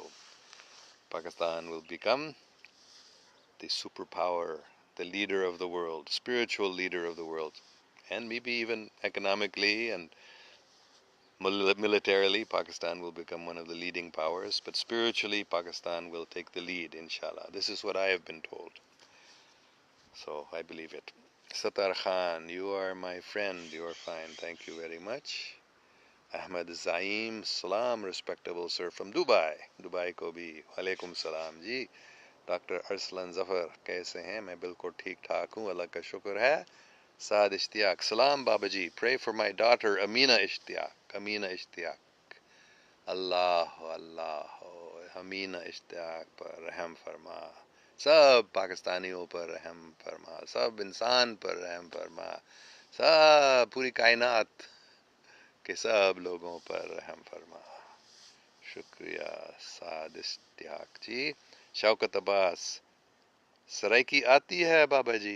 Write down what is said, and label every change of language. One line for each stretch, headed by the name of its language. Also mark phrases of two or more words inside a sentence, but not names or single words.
English: Pakistan will become the superpower, the leader of the world, spiritual leader of the world, and maybe even economically and militarily, Pakistan will become one of the leading powers, but spiritually, Pakistan will take the lead, inshallah. This is what I have been told. So I believe it. Satar Khan, you are my friend. You are fine. Thank you very much. Ahmad Zaim, salam, respectable sir from Dubai.
Urdu: دبئی کو بھی۔ وعلیکم السلام جی. Dr. Arslan Zafar, کیسے ہیں؟ میں بالکل ٹھیک ٹھاک ہوں۔ اللہ کا شکر ہے.
English: Saad Ishtiaq, salam Baba ji. Pray for my daughter Amina Ishtiaq.
Urdu: Amina Ishtiaq. اللہ، اللہ، آمنہ اشتیاق پر رحم فرما. سب پاکستانیوں پر رحم فرما, سب انسان پر رحم فرما, سب پوری کائنات کے سب لوگوں پر رحم فرما. شکریہ سعد اشتیاق جی. شوکت عباس, سرائکی آتی ہے بابا جی؟